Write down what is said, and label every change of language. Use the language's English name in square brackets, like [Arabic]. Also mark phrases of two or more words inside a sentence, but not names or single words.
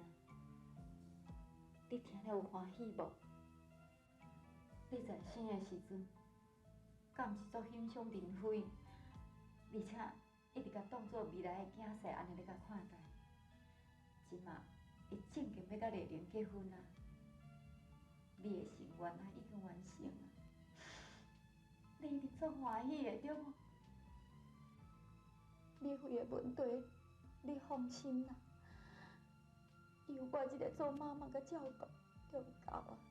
[Min Nan Chinese] 你听了有欢喜无？你在生的时阵，敢毋是足欣赏明辉，而且一直甲当作未来的囝婿安尼咧甲看待。即马伊正经要甲丽玲结婚啊！你的心愿啊已经完成了，你一定足欢喜的对无？丽辉的问题，你放心啦，有我一个做妈妈甲照顾就够啊。